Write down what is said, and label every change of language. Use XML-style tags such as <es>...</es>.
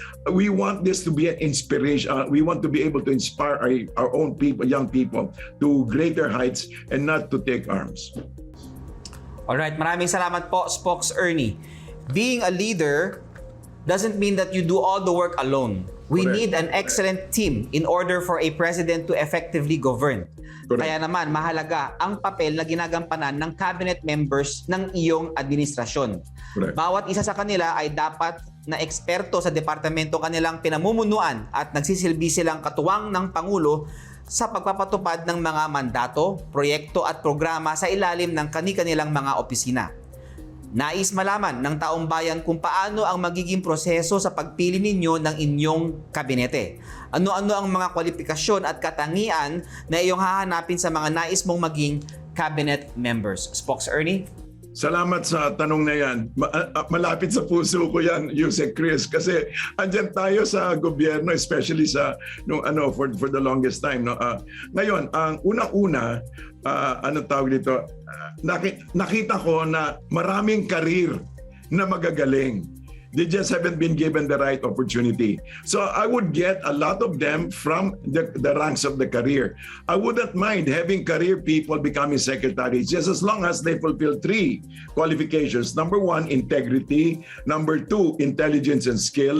<en>We want this to be an inspiration. We want to be able to inspire our own people, young people, to greater heights and not to take arms.</en> <tl>Alright, maraming salamat po, Spokes Ernie.</tl> <en>Being a leader doesn't mean that you do all the work alone. We Correct. need an excellent team in order for a president to effectively govern. Correct.</en> <tl>Kaya naman, mahalaga ang papel na ginagampanan ng cabinet members ng iyong administrasyon.</tl> <en>Correct.</en> <tl>Bawat isa sa kanila ay dapat na eksperto sa departamento kanilang pinamumunuan at nagsisilbi silang katuwang ng Pangulo sa pagpapatupad ng mga mandato, proyekto at programa sa ilalim ng kani-kanilang mga opisina. Nais malaman ng taong bayan kung paano ang magiging proseso sa pagpili ninyo ng inyong kabinete. Ano-ano ang mga kwalifikasyon at katangian na iyong hahanapin sa mga nais mong maging cabinet members. Spokes Ernie? Salamat sa tanong na yan. Malapit sa puso ko yan, Yusek Chris, kasi andyan tayo sa gobyerno,</tl> <en>especially</en> <tl>sa</tl> <en>for the longest time.</en> <tl>Ngayon, ang unang-una, tawag dito, nakita ko na maraming karir na magagaling.</tl> <en>They just haven't been given the right opportunity. So I would get a lot of them from the ranks of the career. I wouldn't mind having career people becoming secretaries just as long as they fulfill 3 qualifications. Number 1, integrity. Number 2, intelligence and skill.</en>